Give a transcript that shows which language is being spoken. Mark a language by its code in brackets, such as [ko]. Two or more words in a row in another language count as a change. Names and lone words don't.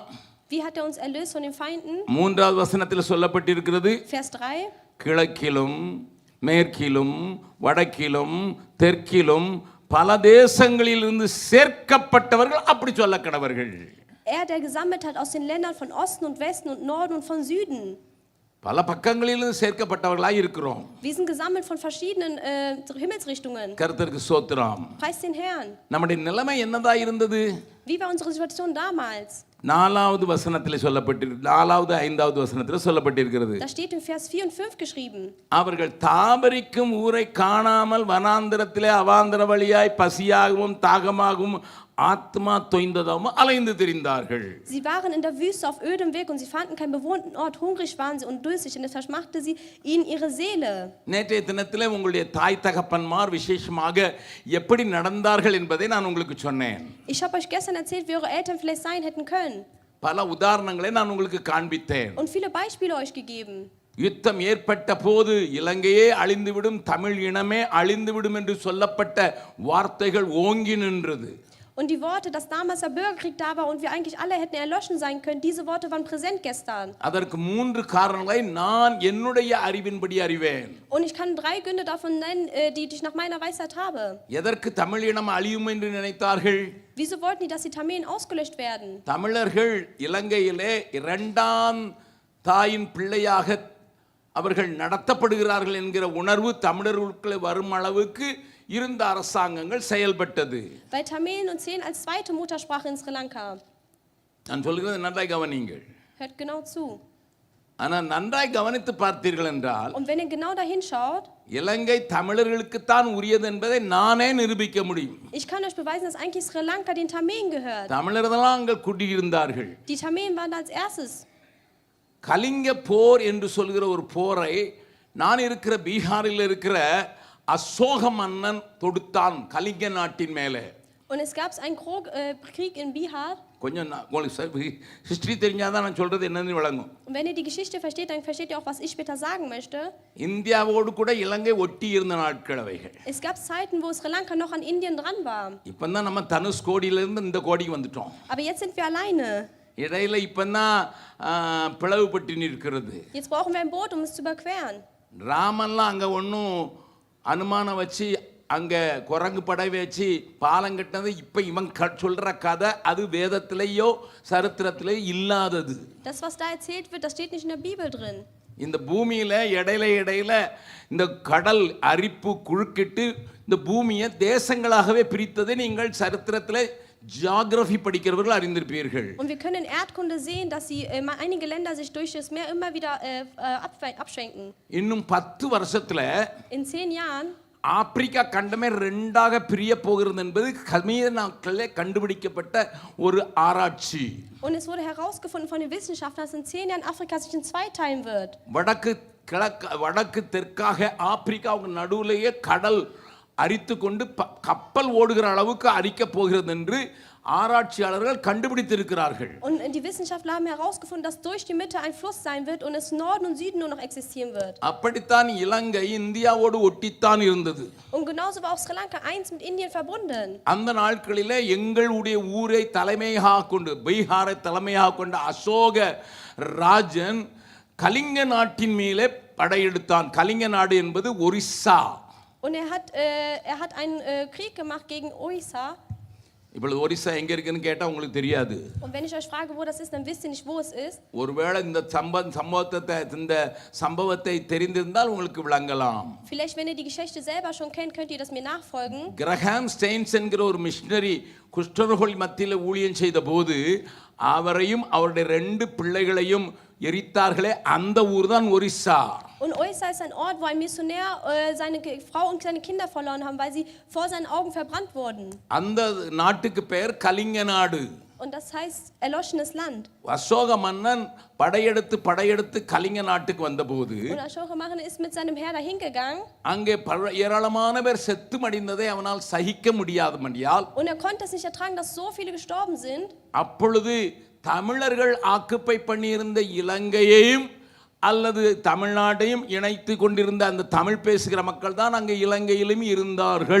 [de] Wie hat er uns erlöst von den Feinden? [ta] 3வது வசனத்தில் சொல்லப்பட்டிருக்கிறது. [de] Vers 3. [ta] கிழக்கிலும் மேற்கிலும் வடக்கிலும் தெற்கிலும் பல தேசங்களிலிருந்து சேர்க்கப்பட்டவர்கள் அப்படி சொல்லக்கடவர்கள். [de] Der gesammelt hat aus den Ländern von Osten und Westen und Norden und von Süden. [ta] பல பக்கங்களிலிருந்து சேர்க்கப்பட்டவர்களாய் இருக்கிறோம். [de] Wir sind gesammelt von verschiedenen Himmelsrichtungen. [ta] கர்த்தருக்கு ஸ்தோத்திரம். [de] Preis den Herrn. [ta] நம்முடைய நிலைமை என்னதா இருந்தது? [de] Wie war unsere Situation damals? [ta] நாலாவது வசனத்தில் சொல்லப்பட்டிருக்கு, 4வது 5வது வசனத்தில் சொல்லப்பட்டிருக்கிறது. [de] Da steht in Vers 4 und 5 geschrieben. [ta] அவர்கள் தாபரிக்கும் ஊரை காணாமல் வனாந்தரத்திலே அவாந்தர வழியாய் பசியாகவும் தாகமாகவும் ஆத்மா தொய்ந்ததாகவும் அலைந்து திரிந்தார்கள். [de] Sie waren in der Wüste auf ödem Weg und sie fanden keinen bewohnten Ort. Hungrig waren sie und durstig und es verschmachte sie ihnen ihre Seele. [ta] நேற்றைய தினத்தில் உங்களுடைய தாய் தகப்பன்மார் விசேஷமாக எப்படி நடந்தார்கள் என்பதை நான் உங்களுக்கு சொன்னேன். [de] Ich habe euch gestern erzählt, wie eure Eltern vielleicht sein hätten können. [ta] பல உதாரணங்களை நான் உங்களுக்கு காண்பித்தேன். [de] Und viele Beispiele euch gegeben. [ta] யுத்தம் ஏற்பட்ட போது இலங்கையே அழிந்துவிடும், தமிழ் இனமே அழிந்துவிடும் என்று சொல்லப்பட்ட வார்த்தைகள் ஓங்கி நின்றது. [de] Und die Worte, dass damals der Bürgerkrieg da war und wir eigentlich alle hätten erloschen sein können, diese Worte waren präsent gestern. [ta] அதற்கு 3 காரணங்களை நான் என்னுடைய அறிவின்படி அறிவேன். [de] Und ich kann 3 Gründe davon nennen, die ich nach meiner Weisheit habe. [ta] எதற்கு தமிழ் இனம் அழியும் என்று நினைத்தார்கள்? [de] Wieso wollten die, dass die Tamilen ausgelöscht werden? [ta] தமிழர்கள் இலங்கையிலே 2ஆம் தாயின் பிள்ளையாக அவர்கள் நடத்தப்படுகிறார்கள் என்கிற உணர்வு தமிழர்களுக்குள்ளே வரும் அளவுக்கு இருந்த அரசாங்கங்கள் செயல்பட்டது. [de] Weil Tamilen uns sehen als zweite Muttersprache in Sri Lanka. [ta] நான் சொல்கிறது நன்றாய் கவனியுங்கள். [de] Hört genau zu. [ta] ஆனால் நன்றாய் கவனித்து பார்த்தீர்கள் என்றால், [de] Und wenn ihr genau dahin schaut, [ta] இலங்கை தமிழர்களுக்குத்தான் உரியது என்பதை நானே நிரூபிக்க முடியும். [de] ich kann euch beweisen, dass eigentlich Sri Lanka den Tamilen gehört. [ta] தமிழர்கள் அங்கே குடியிருந்தார்கள். [de] Die Tamilen waren da als erstes. [ta] கலிங்க போர் என்று சொல்கிற ஒரு போரை நான் இருக்கிற பீகாரில் இருக்கிற அசோக மன்னன் தொடுத்தான் கலிங்க நாட்டின் மேலே. [de] Und es gab einen Krieg in Bihar. [ta] கொஞ்சம் உங்களுக்கு ஹிஸ்டரி தெரிஞ்சாதான் நான் சொல்றது என்னன்னு விளங்கும். [de] Und wenn ihr die Geschichte versteht, dann versteht ihr auch, was ich später sagen möchte. [ta] இந்தியாவோடு கூட இலங்கை ஒட்டி இருந்த நாட்கள் அவைகள். [de] Es gab Zeiten, wo Sri Lanka noch an Indien dran war. [ta] இப்பதான் நம்ம தனுஷ்கோடியிலிருந்து இந்த கோடிக்கு வந்துட்டோம். [de] Aber jetzt sind wir alleine. [ta] இடையில இப்பதான் பிளவுபட்டு நிற்கிறது. [de] Jetzt brauchen wir ein Boot, um es zu überqueren. [ta] ராமன்லாம் அங்க ஒன்றும் அனுமானம் வச்சு அங்க குரங்கு படை வச்சு பாலம் கட்டினது இப்ப இவன் சொல்ற கதை அது வேதத்திலேயோ சரித்திரத்திலேயோ இல்லாதது. [de] Das, was da erzählt wird, das steht nicht in der Bibel drin. [ta] இந்த பூமியில இடையில இந்த கடல் அரிப்பு குறுக்கிட்டு இந்த பூமியை தேசங்களாகவே பிரித்ததை நீங்கள் சரித்திரத்திலே ஜியோகிராஃபி படிக்கிறவர்கள் அறிந்திருப்பீர்கள். [de] Und wir können in Erdkunde sehen, dass einige Länder sich durch das Meer immer wieder abschwenken. [ta] இன்னும் 10 வருஷத்துல [de] In 10 Jahren [ta] ஆப்பிரிக்கா கண்டமே 2ஆக பிரிய போகிறது என்பது கமீத நாட்களிலே கண்டுபிடிக்கப்பட்ட ஒரு ஆராய்ச்சி. [de] Und es wurde herausgefunden von den Wissenschaftlern, dass in 10 Jahren Afrika sich in 2 teilen wird. [ta] வடக்கு தெற்காக ஆப்பிரிக்காவுக்கு நடுவுலேயே கடல் அரித்து கொண்டு கப்பல் ஓடுகிற அளவுக்கு அரிக்க போகிறது என்று ஆராய்ச்சியாளர்கள் கண்டுபிடித்திருக்கிறார்கள். [de] Und die Wissenschaftler haben herausgefunden, dass durch die Mitte ein Fluss sein wird und es Norden und Süden nur noch existieren wird. [ta] அப்படித்தான் இலங்கை இந்தியாவோடு ஒட்டித்தான் இருந்தது. [de] Und genauso war auch Sri Lanka eins mit Indien verbunden. [ta] அந்த நாட்களிலே எங்களுடைய ஊரை தலைமையாக கொண்டு பீகாரை தலைமையாக கொண்ட அசோக ராஜன் கலிங்க நாட்டின் மேலே படையெடுத்தான். கலிங்க நாடு என்பது ஒரிஸ்ஸா. [de] Und er hat einen Krieg gemacht gegen Orissa. [ta] இப்பொழுது ஒரிசா எங்க இருக்குன்னு கேட்டா உங்களுக்கு தெரியாது. [de] Und wenn ich euch frage, wo das ist, dann wisst ihr nicht, wo es ist. [ta] ஒருவேளை இந்த சம்பவத்தை தெரிந்திருந்தால் உங்களுக்கு விளங்கலாம். [de] Vielleicht, wenn ihr die Geschichte selber schon kennt, könnt ihr das mir nachfolgen. [ta] கிரஹாம் ஸ்டெயின்ஸ் என்கிற ஒரு மிஷனரி குஷ்டரோகிகள் மத்தியில் ஊழியம் செய்த போது அவரையும் அவருடைய 2 பிள்ளைகளையும் எரித்தார்களே அந்த ஊர் தான் ஒரிசா. [de] Und Orissa ist ein Ort, wo ein Missionär seine Frau und seine Kinder verloren haben, weil sie vor seinen Augen verbrannt wurden. [ta] அந்த நாட்டுக்கு பெயர் கலிங்க நாடு. [de] Und das heißt erloschenes Land. [ta] அசோக மன்னன் படையெடுத்து கலிங்க நாட்டுக்கு வந்தபோது [de] Und Ashoka ist mit seinem Heer dahin gegangen. [ta] அங்கே ஏராளமான பேர் செத்து மடிந்ததை அவனால் சகிக்க முடியாதபடியால் [de] Und er konnte es nicht ertragen, dass so viele gestorben sind. [ta] அப்பொழுது தமிழர்கள் ஆக்குப்பை பண்ணியிருந்த இலங்கையையும் அல்லது தமிழ்நாட்டையும் இணைத்து கொண்டிருந்த அந்த தமிழ் பேசுகிற மக்கள் தான் அங்கே இலங்கையிலும் இருந்தார்கள்.